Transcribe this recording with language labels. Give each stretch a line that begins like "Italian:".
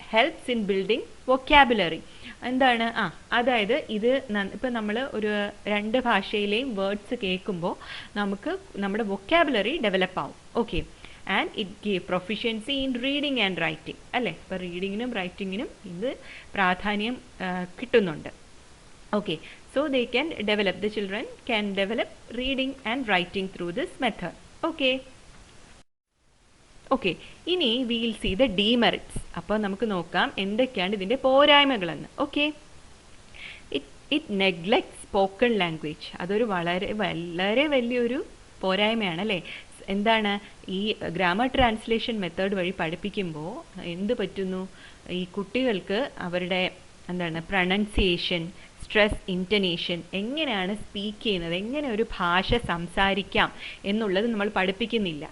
English: Helps in building vocabulary.
Malayalam: എന്താണ് അതായത് ഇത് ഇപ്പം നമ്മൾ ഒരു രണ്ട് ഭാഷയിലെയും വേർഡ്സ് കേൾക്കുമ്പോൾ നമുക്ക് നമ്മുടെ വൊക്കാബുലറി ഡെവലപ്പ് ആവും.
English: Okay, and it give proficiency in reading and writing അല്ലേ.
Malayalam: ഇപ്പോൾ റീഡിങ്ങിനും റൈറ്റിങ്ങിനും ഇത് പ്രാധാന്യം കിട്ടുന്നുണ്ട്.
English: Okay, so they can develop, the children can develop reading and writing through this method. Okay. Okay, ഇനി we will see the demerits.
Malayalam: അപ്പോൾ നമുക്ക് നോക്കാം എന്തൊക്കെയാണ് ഇതിൻ്റെ പോരായ്മകളെന്ന്.
English: Okay, it neglect spoken language.
Malayalam: അതൊരു വളരെ വളരെ വലിയൊരു പോരായ്മയാണ് അല്ലേ. എന്താണ്, ഈ ഗ്രാമർ ട്രാൻസ്ലേഷൻ മെത്തേഡ് വഴി പഠിപ്പിക്കുമ്പോൾ എന്ത് പറ്റുന്നു, ഈ കുട്ടികൾക്ക് അവരുടെ എന്താണ് പ്രൊനൗൺസിയേഷൻ, സ്ട്രെസ്, ഇൻറ്റനേഷൻ, എങ്ങനെയാണ് സ്പീക്ക് ചെയ്യുന്നത്, എങ്ങനെ ഒരു ഭാഷ സംസാരിക്കാം എന്നുള്ളത് നമ്മൾ പഠിപ്പിക്കുന്നില്ല.